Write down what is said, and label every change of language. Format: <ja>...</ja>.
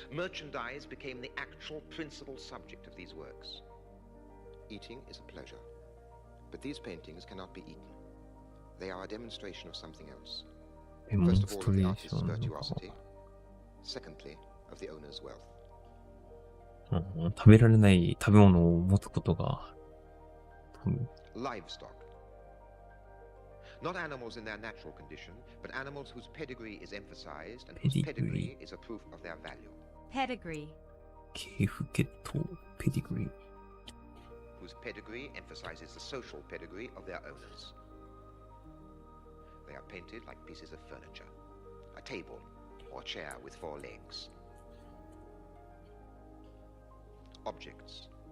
<en>Merchandise became the actual principal subject of these works. Eating is a pleasure, but these paintings cannot be eaten. They are a demonstration of something else. First of all, of the artist's virtuosity. Secondly, of the owner's wealth.</en> <ja>食べられない食べ物を持つことが</ja> <en>Livestock. Not animals in their natural condition, but animals whose pedigree is emphasized and whose pedigree is a proof of their value. Pedigree.</en> <ja>系譜血統 pedigree.</ja> <en>Whose pedigree emphasizes the social pedigree of their owners. They are painted like pieces of furniture, a table or chair with 4 legs. Objects.</en>